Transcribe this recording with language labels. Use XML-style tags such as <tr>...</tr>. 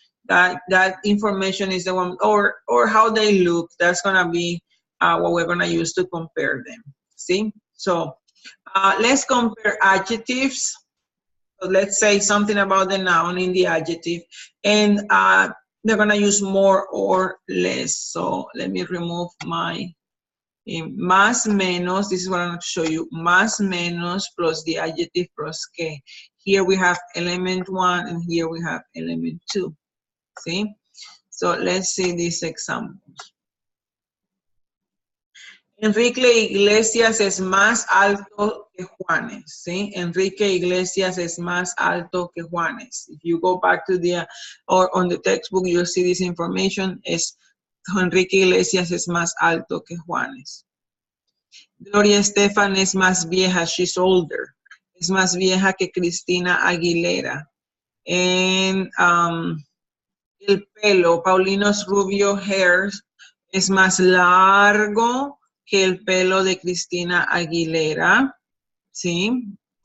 <en>That information is the one, or how they look. That's gonna be what we're gonna use to compare them. See, so let's compare adjectives. So let's say something about the noun in the adjective, and they're gonna use more or less. So let me remove my más menos. This is what I'm going to show you. Más menos plus the adjective plus que. Here we have element 1 and here we have element 2. See? So let's see these examples.</en> <es>Enrique Iglesias es más alto que Juanes. ¿Sí? Enrique Iglesias es más alto que Juanes.</es> <en>If you go back to the, or on the textbook, you'll see this information.</en> <es>Es Enrique Iglesias es más alto que Juanes. Gloria Estefan es más vieja, she's older. Es más vieja que Cristina Aguilera. En el pelo, Paulino's rubio hair es más largo que el pelo de Cristina Aguilera. ¿Sí?</es>